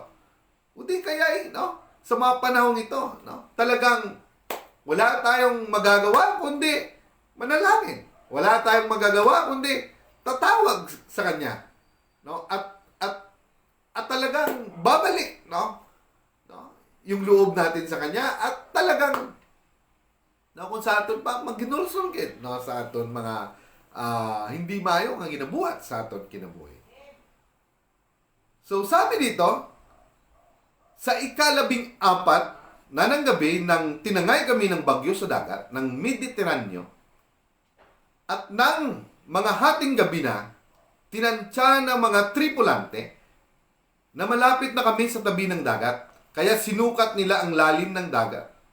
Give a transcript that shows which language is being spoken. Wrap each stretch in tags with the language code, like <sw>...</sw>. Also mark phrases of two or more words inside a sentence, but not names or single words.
<tl>Hindi kaya sa mga panahon ito, talagang wala tayong magagawa kundi manalangin. Wala tayong magagawa kundi tatawag sa Kanya. At talagang babalik, yung loob natin sa Kanya at talagang</tl> <hil>kung sa aton pa maginulsulgit sa aton mga hindi mayo nga ginabuhat sa aton kinabuhi.</hil> <tl>So sabi dito, sa ika-14 na ng gabi nang tinangay kami ng bagyo sa dagat ng Mediteraneo at ng mga hating gabi na tinantya ng mga tripulante na malapit na kami sa tabi ng dagat, kaya sinukat nila ang lalim ng dagat.</tl>